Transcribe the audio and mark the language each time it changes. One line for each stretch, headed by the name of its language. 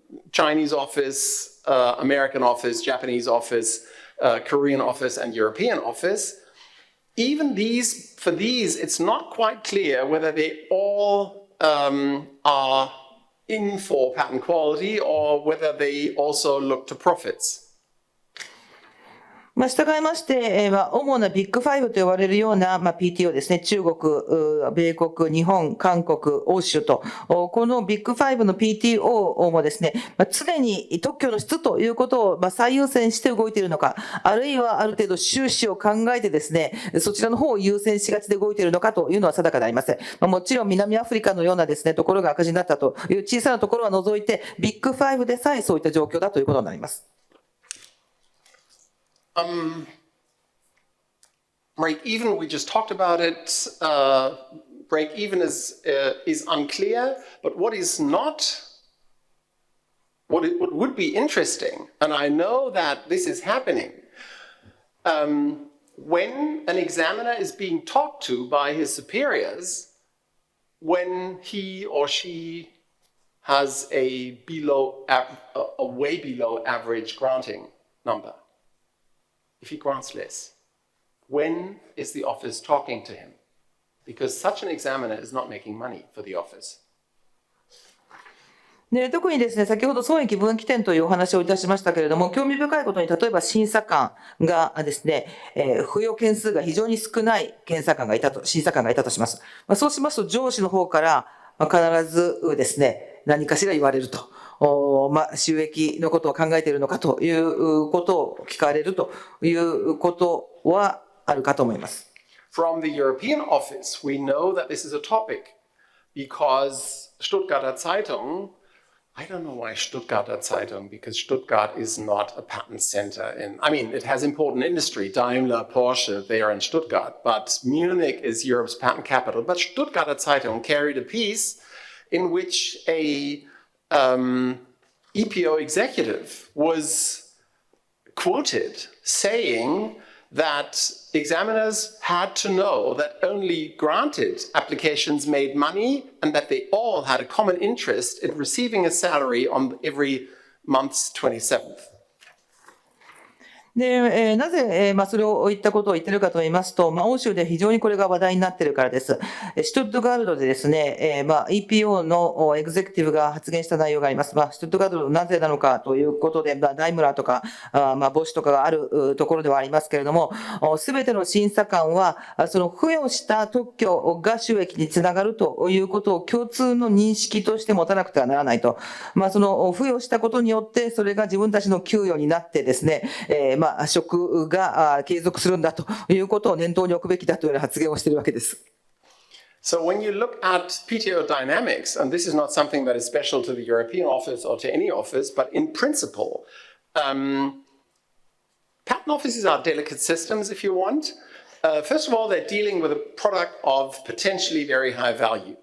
English: Chinese office, American office, Japanese office, Korean office, and European office, even for these, it's not quite clear whether they all are in for patent quality or whether they also look to profits.
Japanese: 従いまして、主なビッグファイブと呼ばれるような、PTO ですね、中国、米国、日本、韓国、欧州と、このビッグファイブの PTO もですね、常に特許の質ということを最優先して動いているのか、あるいはある程度収支を考えてですね、そちらの方を優先しがちで動いているのかというのは定かでありません。もちろん南アフリカのようなですね、ところが赤字になったという小さなところは除いて、ビッグファイブでさえそういった状況だということになります。
English: break even, we just talked about it. Break even is unclear, but what would be interesting, and I know that this is happening, when an examiner is being talked to by his superiors, when he or she has a way below average granting number, if he grants less, when is the office talking to him? Because such an examiner is not making money for the office.
Japanese: で特にですね、先ほど損益分岐点というお話をいたしましたけれども、興味深いことに、例えば審査官がですね、付与件数が非常に少ない審査官がいたとします。そうしますと、上司の方から必ずですね、何かしら言われると。収益のことを考えているのかということを聞かれるということはあるかと思います。
English: From the European office, we know that this is a topic because Stuttgarter Zeitung, I don't know why Stuttgarter Zeitung, because Stuttgart is not a patent center. It has important industry, Daimler, Porsche, they are in Stuttgart, but Munich is Europe's patent capital. But Stuttgarter Zeitung carried a piece in which a EPO executive was quoted saying that examiners had to know that only granted applications made money and that they all had a common interest in receiving a salary on every month's 27th.
Japanese: で、なぜ、それを言ったことを言っているかと言いますと、欧州で非常にこれが話題になっているからです。シュトゥットガルトでですね、EPO のエグゼクティブが発言した内容があります。シュトゥットガルトなぜなのかということで、ダイムラーとか、ボシュとかがあるところではありますけれども、すべての審査官は、その付与した特許が収益につながるということを共通の認識として持たなくてはならないと。その付与したことによって、それが自分たちの給与になってですね、職が継続するんだということを念頭に置くべきだというような発言をしているわけです。
English: So when you look at PTO dynamics, and this is not something that is special to the European office or to any office, but in principle, patent offices are delicate systems if you want. First of all, they're dealing with a product of potentially very high value.